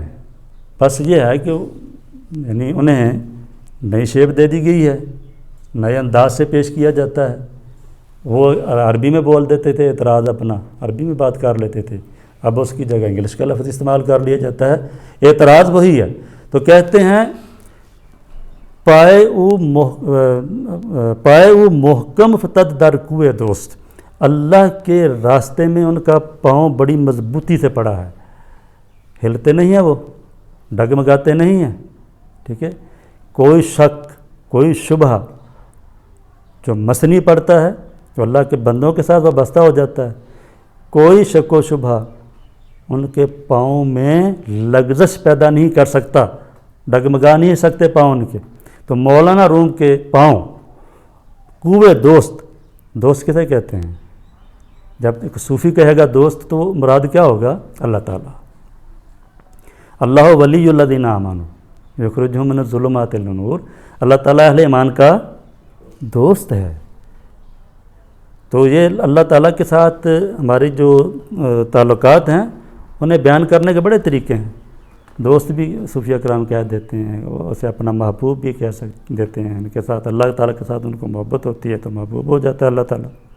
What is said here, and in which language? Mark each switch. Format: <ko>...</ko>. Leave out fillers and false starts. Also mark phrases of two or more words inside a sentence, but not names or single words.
<ur>بس یہ ہے کہ یعنی انہیں نئی شیپ دے دی گئی ہے، نئے انداز سے پیش کیا جاتا ہے۔ وہ عربی میں بول دیتے تھے، اعتراض اپنا عربی میں بات کر لیتے تھے، اب اس کی جگہ انگلش کا لفظ استعمال کر لیا جاتا ہے، اعتراض وہی ہے۔ تو کہتے ہیں</ur> <fa>پائے او محکم فتد در کوئے دوست،</fa> <ur>اللہ کے راستے میں ان کا پاؤں بڑی مضبوطی سے پڑا ہے، ہلتے نہیں ہیں، وہ ڈگمگاتے نہیں ہیں۔ ٹھیک ہے، کوئی شک، کوئی شبہ جو مثنی پڑتا ہے، جو اللہ کے بندوں کے ساتھ وابستہ ہو جاتا ہے، کوئی شک و شبہ ان کے پاؤں میں لغزش پیدا نہیں کر سکتا، ڈگمگا نہیں سکتے پاؤں ان کے۔ تو مولانا روم کے پاؤں کوئے دوست کسے کہتے ہیں؟ جب ایک صوفی کہے گا دوست تو مراد کیا ہوگا؟ اللہ تعالیٰ۔</ur> <ar>اللہ ولی الذین آمنوا یخرجہم من الظلمات الی النور،</ar> <ur>اللہ تعالیٰ اہل ایمان کا دوست ہے۔ تو یہ اللہ تعالیٰ کے ساتھ ہماری جو تعلقات ہیں انہیں بیان کرنے کے بڑے طریقے ہیں۔ دوست بھی صوفیہ کرام کہہ دیتے ہیں، اسے اپنا محبوب بھی کہہ دیتے ہیں، ان کے ساتھ اللہ تعالیٰ کے ساتھ ان کو محبت ہوتی ہے تو محبوب ہو جاتا ہے اللہ تعالیٰ۔</ur>